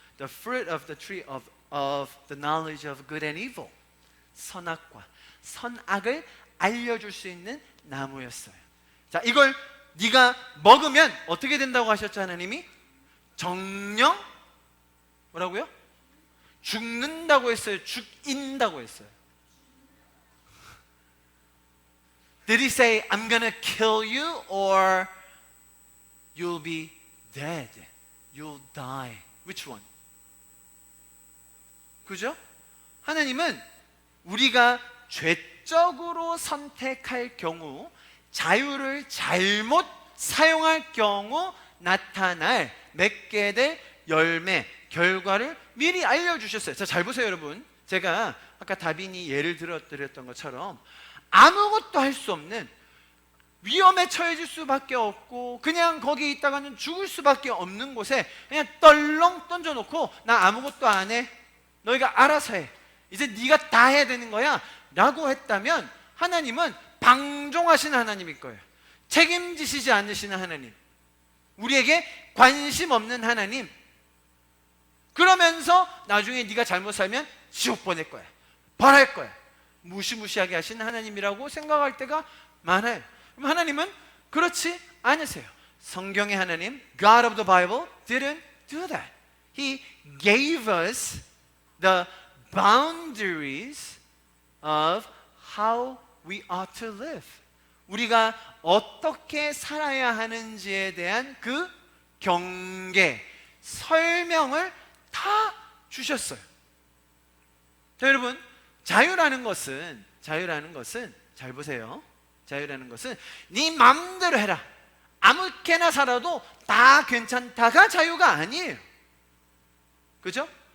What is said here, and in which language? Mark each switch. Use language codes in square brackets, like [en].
[en] The fruit of the tree of the knowledge of good and evil. [ko] 선악과. 선악을 알려줄 수 있는 나무였어요. 자, 이걸 네가 먹으면 어떻게 된다고 하셨죠, 하나님이? 정령 뭐라고요? 죽는다고 했어요? 죽인다고 했어요? [en] Did he say, I'm gonna kill you or you'll be dead? You'll die. Which one? [ko] 그죠? 하나님은 우리가 죄적으로 선택할 경우, 자유를 잘못 사용할 경우 나타날 맺게 될 열매, 결과를 미리 알려주셨어요. 자, 잘 보세요, 여러분. 제가 아까 다빈이 예를 들었던 것처럼 아무것도 할 수 없는, 위험에 처해질 수밖에 없고 그냥 거기 있다가는 죽을 수밖에 없는 곳에 그냥 떨렁 던져놓고 나 아무것도 안 해, 너희가 알아서 해, 이제 네가 다 해야 되는 거야 라고 했다면 하나님은 방종하시는 하나님일 거예요. 책임지시지 않으시는 하나님, 우리에게 관심 없는 하나님. 그러면서 나중에 네가 잘못 살면 지옥 보낼 거야, 벌할 거야, 무시무시하게 하시는 하나님이라고 생각할 때가 많아요. 그럼 하나님은 그렇지 않으세요. 성경의 하나님, [en] God of the Bible didn't do that. He gave us the boundaries of how we ought to live. [ko] 우리가 어떻게 살아야 하는지에 대한 그 경계, 설명을 다 주셨어요. 자, 여러분, 자유라는 것은 잘 보세요. 자유라는 것은 네 마음대로 해라, 아무렇게나 살아도 다 괜찮다가 자유가 아니에요. 그죠?